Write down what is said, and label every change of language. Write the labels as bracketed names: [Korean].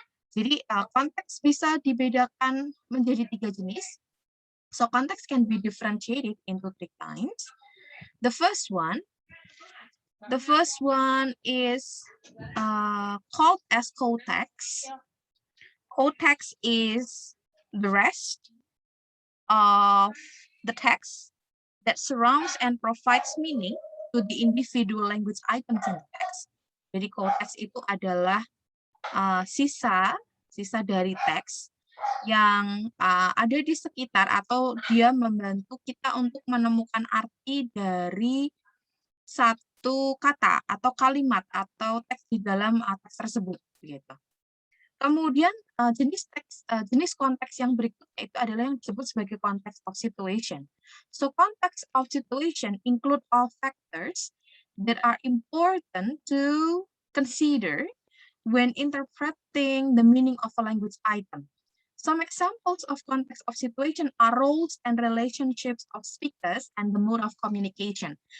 [Indonesian] Jadi konteks bisa dibedakan menjadi 3 jenis. [English] So context can be differentiated into 3 kinds. The first one is called as co-text. Co-text is the rest of the text that surrounds and provides meaning to the individual language items in the text. [Indonesian] Jadi co-text itu adalah sisa dari teks yang ada di sekitar atau dia membantu kita untuk menemukan arti dari satu kata atau kalimat atau teks di dalam teks tersebut gitu. Kemudian jenis konteks yang berikutnya itu adalah yang disebut sebagai context of situation. [English] So context of situation include all factors that are important to consider when interpreting the meaning of a language item. Some examples of context of situation are roles and relationships of speakers and the mode of communication.